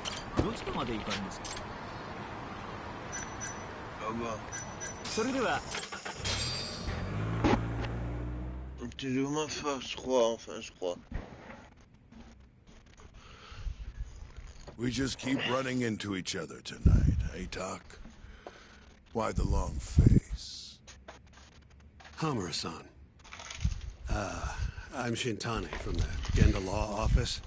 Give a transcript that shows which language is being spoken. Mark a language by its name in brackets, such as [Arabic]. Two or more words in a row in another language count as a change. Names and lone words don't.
[Japanese] どちらまで行かれますか？ [French] Ah bah. [Japanese] それでは [French] T'es de moins fort, je crois, enfin, je crois. [English] We just keep running into each other tonight, eh, Doc? Why the long face? Hamura-san. I'm Shintani from the Genda Law Office.